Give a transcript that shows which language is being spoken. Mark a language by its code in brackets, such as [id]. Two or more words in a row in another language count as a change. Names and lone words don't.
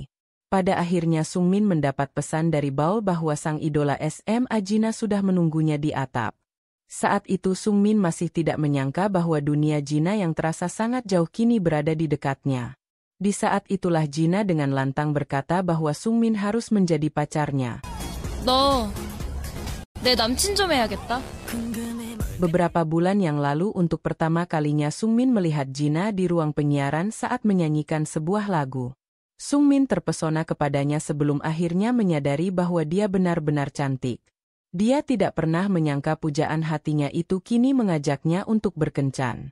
[id] Pada akhirnya Sungmin mendapat pesan dari Bao bahwa sang idola SMA Jina sudah menunggunya di atap. Saat itu Sungmin masih tidak menyangka bahwa dunia Jina yang terasa sangat jauh kini berada di dekatnya. Di saat itulah Jina dengan lantang berkata bahwa Sungmin harus menjadi pacarnya. [ko] 너, 내 남친 좀 해야겠다. [id] Beberapa bulan yang lalu untuk pertama kalinya Sungmin melihat Jina di ruang penyiaran saat menyanyikan sebuah lagu. Sungmin terpesona kepadanya sebelum akhirnya menyadari bahwa dia benar-benar cantik. Dia tidak pernah menyangka pujaan hatinya itu kini mengajaknya untuk berkencan.